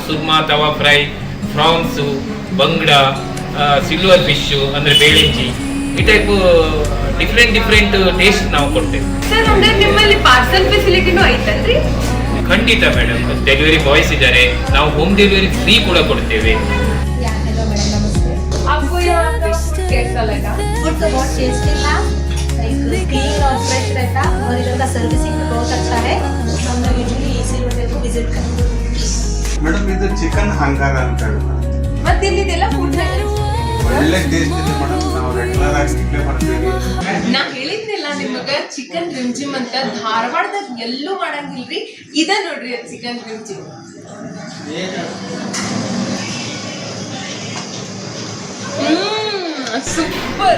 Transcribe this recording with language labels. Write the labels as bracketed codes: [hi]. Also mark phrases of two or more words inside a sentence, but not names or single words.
[kn] ಸುರ್ಮಾ, ತವಾ ಫ್ರೈ, ಫ್ರಾನ್ಸು, ಬಂಗಡ, [en] silver fish [kn] ಅಂದ್ರೆ ಬೇಳೆಂಜಿ, ಈ [en] type different taste [kn] ನಾವು ಕೊಡ್ತೇವೆ. ಸರ್, ಅಂದ್ರೆ ನಿಮ್ಮಲ್ಲಿ [en] parcel facility [kn] ಐತಲ್ರಿ? ಖಂಡಿತ ಮೇಡಮ್, [en] delivery boys [kn] ಇದ್ದಾರೆ. ನಾವು [en] home delivery free [kn] ಕೂಡ ಕೊಡ್ತೇವೆ. [en] hello madam, [hi] नमस्ते। आपको यहाँ का फूड कैसा लगा? फूड तो बहुत टेस्टी था, क्लीन और फ्रेश रहता और इधर का सर्विसिंग भी बहुत अच्छा है। हम लोग यूजुअली इसी होटल को विजिट करते हैं। [kn] ಮೇಡಮ್, ಇದು ಚಿಕನ್ ಹಂಗಾರ ಅಂತ ಹೇಳ್ತಾರೆ. ಮತ್ತೆ ಇಲ್ಲಿದೆಲ್ಲ ಫುಡ್ ಒಳ್ಳೆ ಟೇಸ್ಟ್ ಇದೆ ಮೇಡಮ್. ನಾವು ರೆಗ್ಯುಲರ್ ಆಗಿ ಇಲ್ಲೇ ಬರ್ತೀವಿ. ನಾ ಹೇಳಿದ್ನಿಲ್ಲ ನಿಮಗ ಚಿಕನ್ ರಿಮ್ಜಿಮ್ ಅಂತ. ಧಾರವಾಡದಾಗ ಎಲ್ಲೂ ಮಾಡಂಗಿಲ್ರಿ. ಇದ ನೋಡ್ರಿ ಚಿಕನ್ ರಿಮ್ಜಿಮ್. ಸೂಪರ್.